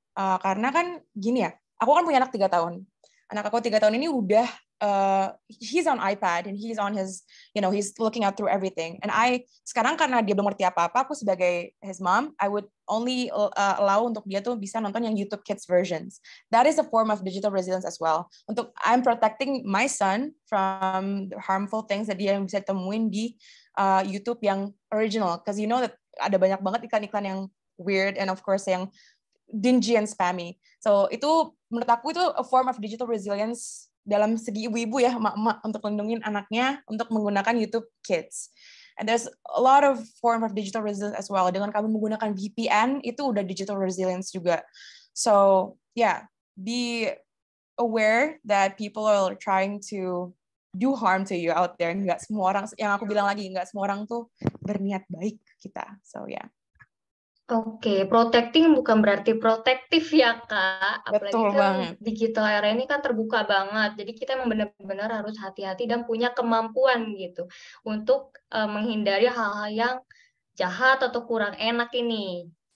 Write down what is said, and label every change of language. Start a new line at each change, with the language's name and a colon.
Indonesian: Karena kan gini ya, aku kan punya anak 3 tahun. Anak aku 3 tahun ini udah
English: he's on iPad and he's on his, he's looking out through everything.
Indonesian: And sekarang karena dia belum ngerti apa-apa, aku sebagai his mom,
English: I would only allow
Indonesian: untuk dia tuh bisa nonton yang YouTube Kids versions.
English: That is a form of digital resilience as well. I'm protecting my son from the harmful things that
Indonesian: dia bisa temuin di YouTube yang original.
English: Because you know that
Indonesian: ada banyak banget iklan-iklan yang
English: weird and of course yang dingy and spammy.
Indonesian: So itu menurut aku itu a form of digital resilience dalam segi ibu-ibu ya, emak-emak, untuk melindungi anaknya untuk menggunakan YouTube Kids.
English: And there's a lot of form of digital resilience as well.
Indonesian: Dengan kamu menggunakan VPN, itu udah digital resilience juga.
English: So, yeah, be aware that people are trying to do harm to you out there.
Indonesian: Nggak semua orang, yang aku bilang lagi, nggak semua orang tuh berniat baik ke kita.
English: So, yeah.
Indonesian: Oke, protecting bukan berarti protektif ya, Kak. Apalagi Betul kan banget. digital era ini kan terbuka banget. Jadi kita memang benar-benar harus hati-hati dan punya kemampuan gitu untuk menghindari hal-hal yang jahat atau kurang enak ini.